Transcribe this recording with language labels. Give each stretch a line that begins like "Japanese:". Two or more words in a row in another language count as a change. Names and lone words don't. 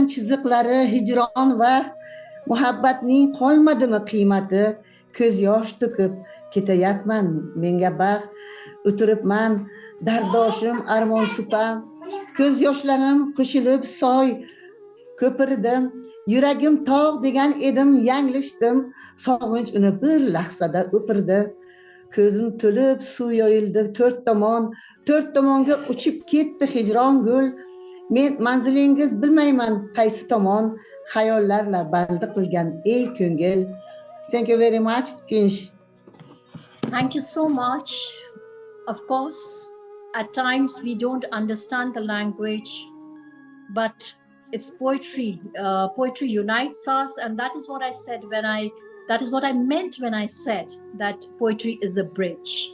Uzbek: chiziqlari hijron va muhabbatning qolmadimi qiymati, ko'z yosh to'kib ketayapman menga baxt, o'tiribman dardoshim armon supa, ko'z yoshlarim qo'shilib soy ko'pirdim, yuragim tog' degan edim yanglishdim, sog'inch uni bir lahzada o'pirdi. Ko'zim to'lib suv yoyildi to'rt tomonga uchib ketdi hijron gul, men manzilingiz bilmayman qaysi tomon, xayollarla bandi qilgan ey ko'ngil.
English: Thank you very much. Finish. Thank you so much. Of course, at times we don't understand the language, but it's poetry. Poetry unites us, and that is what I said that is what I meant when I said that poetry is a bridge.